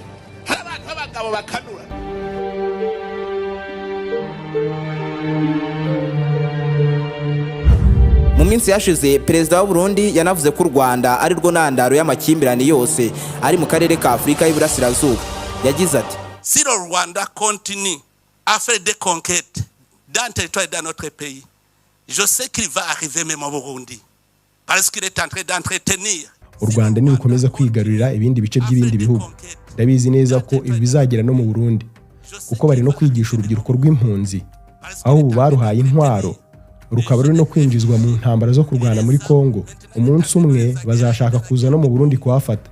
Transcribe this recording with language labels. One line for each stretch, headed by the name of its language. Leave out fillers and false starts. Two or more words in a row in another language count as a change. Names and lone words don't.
Kinyarwanda: Hari abantu b'abagabo bakanura. Mu minsi yashize Perezida w'u Burundi yanavuze ko u Rwanda ari rwo ntandaro y'amakimbirane yose ari mu karere ka Afurika y'Iburasirazuba. Yagize ati
French: Si le Rwanda continue à faire des conquêtes dans le territoire de notre pays, je sais qu'il va arriver même au Burundi parce qu'il est en train d'entretenir.
Kinyarwanda: U Rwanda ni rukomeza kwigarurira ibindi bice by'ibindi bihugu. Ndabizi neza ko ibi bizagera no mu Burundi kuko bari no kwigisha urubyiruko rw'impunzi aho ubu baruhaye intwaro rukaba ruri no kwinjizwa mu ntambara zo kurwana muri Kongo. Umunsi umwe bazashaka kuza no mu Burundi kuhafata.